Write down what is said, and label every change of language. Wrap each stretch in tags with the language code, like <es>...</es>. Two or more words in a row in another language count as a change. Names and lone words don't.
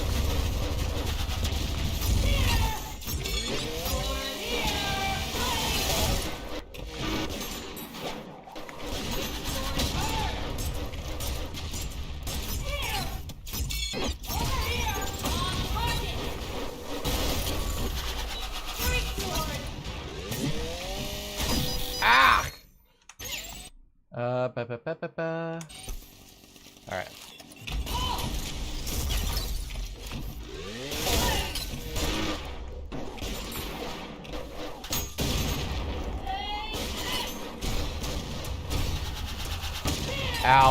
<en>Here! Over here! Here! Over here! On target! Great sword! Ah! Ba-ba-ba-ba-ba. All right. Ow.</en>